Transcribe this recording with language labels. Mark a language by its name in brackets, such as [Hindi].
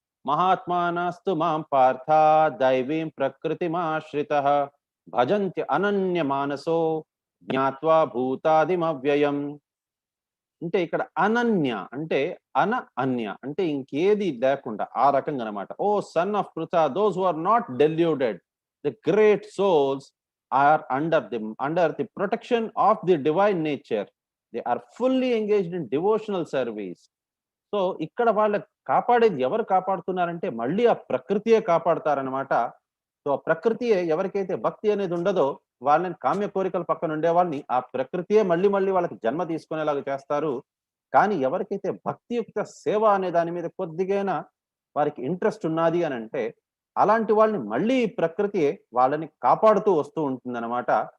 [Sanskrit] మహాత్మానస్తు మాం పార్థ దైవీం ప్రకృతిమాశ్రితః భజంతి అనన్య మానసో జ్ఞాత్వా భూతాదిమవ్యయం. [Telugu] అంటే ఇక్కడ అనన్య అంటే అన్య అంటే ఇంకేది లేకుండా ఆ రకంగా అన్నమాట. [English] O son of Pritha, those who are not deluded, the great souls are under the protection of the divine nature. They are fully engaged in devotional service. [Telugu] So ఇక్కడ వాళ్ళ కాపాడేది ఎవరు కాపాడుతున్నారంటే మళ్ళీ ఆ ప్రకృతియే కాపాడతారనమాట. సో ఆ ప్రకృతియే ఎవరికైతే భక్తి అనేది ఉండదో వాళ్ళని కామ్య కోరికల పక్కన ఉండే వాళ్ళని ఆ ప్రకృతియే మళ్ళీ మళ్ళీ వాళ్ళకి జన్మ తీసుకునేలాగా చేస్తారు. కానీ ఎవరికైతే భక్తియుక్త సేవ అనే దాని మీద కొద్దిగైనా వారికి ఇంట్రెస్ట్ ఉన్నది అని అంటే అలాంటి వాళ్ళని మళ్ళీ ప్రకృతి వాళ్ళని కాపాడుతూ వస్తూ ఉంటుందన్నమాట.